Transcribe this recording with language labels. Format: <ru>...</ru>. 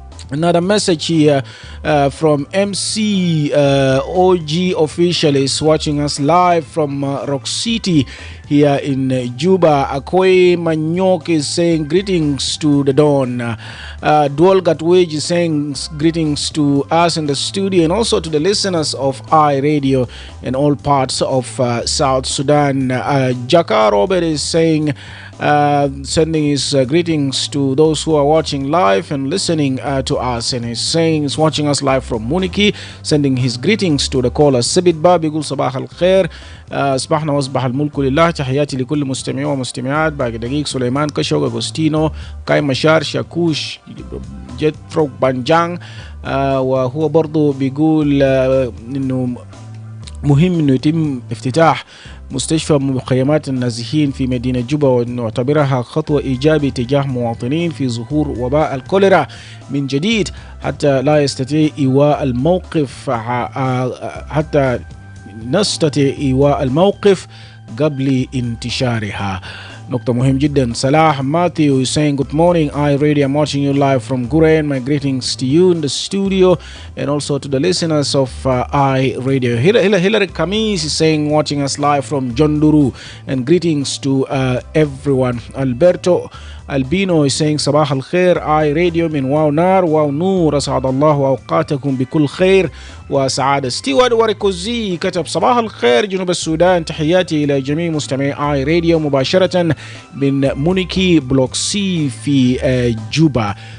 <en>Another message here from MC OG Official is watching us live from Rock City here in Juba. Akoy Manyok is saying greetings to the Dawn. Dual Gatwage is saying greetings to us in the studio and also to the listeners of Radio in all parts of South Sudan. Jaka Robert is saying sending his greetings to those who are watching live and listening to us, and he's watching us live from Muniki, sending his greetings to the caller Sibit Ba</en> <ar>بيقول صباح الخير صباحنا واصبح الملك لله تحياتي لكل مستمعين ومستمعات باقي دقيق سليمان كشوق أغوستينو كاي مشار شاكوش جيت فروك بانجان وهو برضو بيقول انه مهم انه يتم افتتاح مستشفى مخيمات النازحين في مدينة جوبا، ونعتبرها خطوة إيجابية تجاه مواطنين في ظهور وباء الكوليرا من جديد حتى لا يستطيع إيواء الموقف حتى نستطيع إيواء الموقف قبل انتشارها. نقطة مهم جدا.</ar> <en>Salah Matthew is saying good morning Radio. I'm watching you live from Guren. My greetings to you in the studio and also to the listeners of Radio. Hillary Kamis is saying watching us live from Jonduru and greetings to everyone. Alberto Albino is saying</en> <ar>صباح الخير Radio من واو نار واو نور أسعد الله أوقاتكم بكل خير وسعادة. ستيوارد وريكوزي كتب صباح الخير جنوب السودان، تحياتي إلى جميع مستمعي راديو مباشرة من مونيكي بلوك سي في جوبا.</ar>